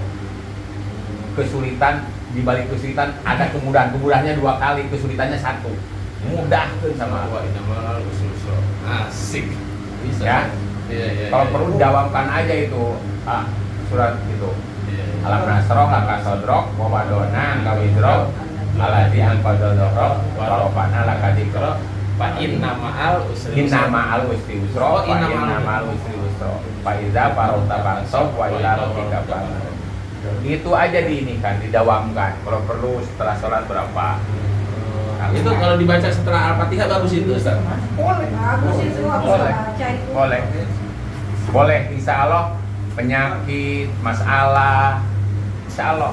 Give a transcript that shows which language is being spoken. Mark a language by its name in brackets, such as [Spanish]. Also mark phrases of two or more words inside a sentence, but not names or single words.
[Indonesian] Kesulitan di balik kesulitan ada kemudahan. Kemudahannya 2 kali, kesulitannya 1. Mudah sama Allah. Asik. Bisa. Ya. Iya. Kalau perlu jawabkan aja itu surat itu. [Arabic] ألم نشرح لك صدرك ووضعنا عنك وزرك الذي أنقض ظهرك ورفعنا لك ذكرك فإن مع العسر Inna yusra. مع العسر يسرا, Oh, fa inna inna ma'al مع العسر يسرا. فإذا فرغت فانصب وإلى ربك فارغب. [Indonesian] Itu aja kan, didawamkan. Kalau perlu setelah sholat berapa? Itu kalau dibaca setelah Al-Fatihah bagus itu, Ustaz. Boleh, bagus itu aku Boleh. baca itu. Boleh. Boleh, [Arabic] insya Allah [Indonesian] penyakit, masalah, [Arabic] insya Allah.